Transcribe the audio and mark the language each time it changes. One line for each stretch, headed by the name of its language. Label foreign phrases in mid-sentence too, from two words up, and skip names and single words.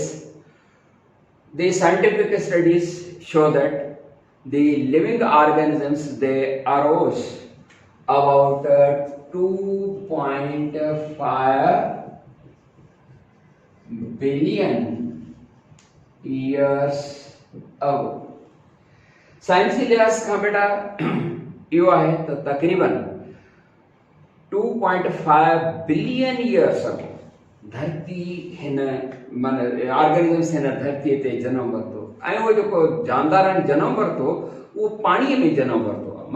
English: The scientific studies show that the living organisms, they arose about 2.5 billion years ago.
Sindhi: साइंसी लिहाज खां बेटा इहो आहे त तक़रीबन 2.5
English: billion years
Sindhi: अगो धरती हिन माना ऑर्गेनिजम्स हिन धरतीअ ते जनम वरितो ऐं उहो जेको जानदारनि जनम वरितो उहो पाणीअ में जनम वरितो आहे।